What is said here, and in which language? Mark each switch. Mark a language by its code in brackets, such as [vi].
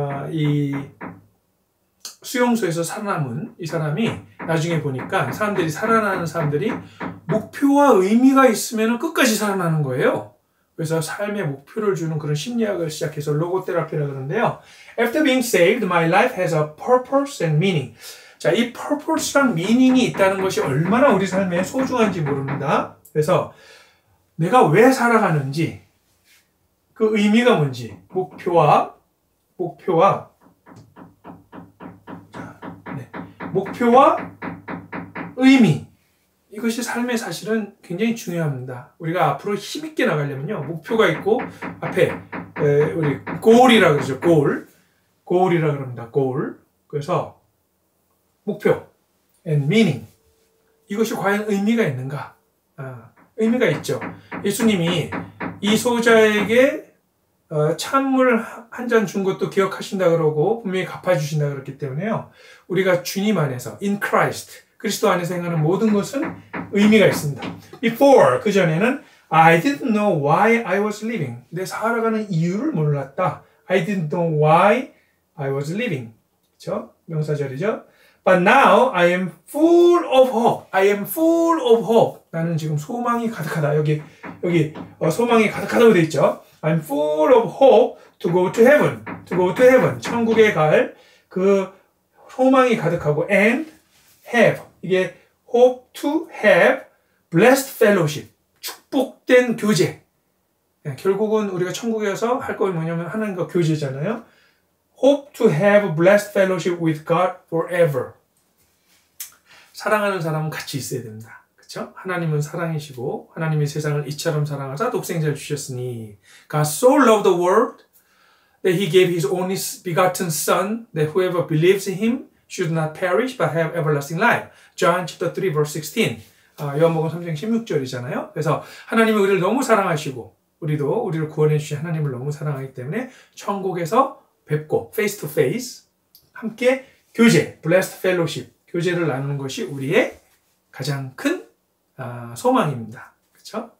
[ko] 이 수용소에서 살아남은 이 사람이 나중에 보니까 살아나는 사람들이 목표와 의미가 있으면 끝까지 살아나는 거예요. 그래서 삶의 목표를 주는 그런 심리학을 시작해서 로고테라피라고 그러는데요. [en] After being saved, my life has a purpose and meaning. [ko] 자, 이 purpose랑 meaning이 있다는 것이 얼마나 우리 삶에 소중한지 모릅니다. 그래서 내가 왜 살아가는지, 그 의미가 뭔지, 목표와 목표와 의미, 이것이 삶의 사실은 굉장히 중요합니다. 우리가 앞으로 힘있게 나가려면요, 목표가 있고 앞에 우리 goal이라고 그러죠. goal이라고 그럽니다. [en] goal. [ko] 그래서 목표 and meaning, 이것이 과연 의미가 있는가? 의미가 있죠. 예수님이 이 소자에게 찬물 한 잔 준 것도 기억하신다 그러고 분명히 갚아주신다 그랬기 때문에요, 우리가 주님 안에서 [en] in Christ, [ko] 그리스도 안에서 행하는 모든 것은 의미가 있습니다. [en] Before, [ko] 그 전에는 [en] I didn't know why I was living. [ko] 내 살아가는 이유를 몰랐다. [en] I didn't know why I was living. [ko] 그렇죠? 명사절이죠. [en] But now I am full of hope. I am full of hope. [ko] 나는 지금 소망이 가득하다. 여기 소망이 가득하다고 되어 있죠. [en] I'm full of hope to go to heaven. To go to heaven. [ko] 천국에 갈 그 소망이 가득하고 [en] and have. [ko] 이게 [en] hope to have blessed fellowship. [ko] 축복된 교제. 결국은 우리가 천국에 가서 할 거 뭐냐면 하나님과 교제잖아요. [en] Hope to have blessed fellowship with God forever. [ko] 사랑하는 사람은 같이 있어야 됩니다. 그렇죠? 하나님은 사랑이시고 하나님이 세상을 이처럼 사랑하사 독생자를 주셨으니 [en] God so loved the world that he gave his only begotten son that whoever believes in him should not perish but have everlasting life. John chapter 3 verse 16. [ko] 요한복음 3장 16절이잖아요. 그래서 하나님이 우리를 너무 사랑하시고 우리도 우리를 구원해 주신 하나님을 너무 사랑하기 때문에 천국에서 뵙고 [en] face to face [ko] 함께 교제, [en] blessed fellowship, [ko] 교제를 나누는 것이 우리의 가장 큰 소망입니다. 그렇죠?